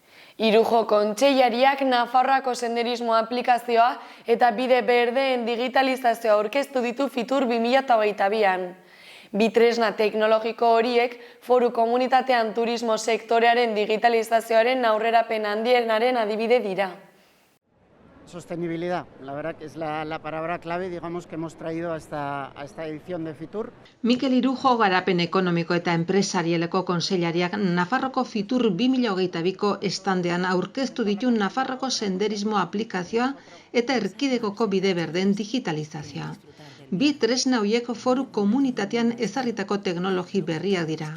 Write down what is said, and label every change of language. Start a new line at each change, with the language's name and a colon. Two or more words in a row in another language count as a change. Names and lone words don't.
Basque: Irujo kontseilariak Nafarroako senderismo aplikazioa eta bide berdeen digitalizazioa aurkeztu ditu Fitur 2022an. Bi tresna teknologiko horiek foru komunitatean turismo sektorearen digitalizazioaren aurrerapen handienaren adibide dira.
Spanish: Sostenibilidad, la verdad que es la palabra clave, digamos, que hemos traído a esta edición de Fitur.
Basque: Mikel Irujo garapen ekonomiko eta enpresarieleko kontseilariak Nafarroko Fitur 2022ko estandean aurkeztu ditu Nafarroko senderismo aplikazioa eta erkidegoko bide berdeen digitalizazioa. Bi tresna horiek foru komunitatean ezarritako teknologi berriak dira.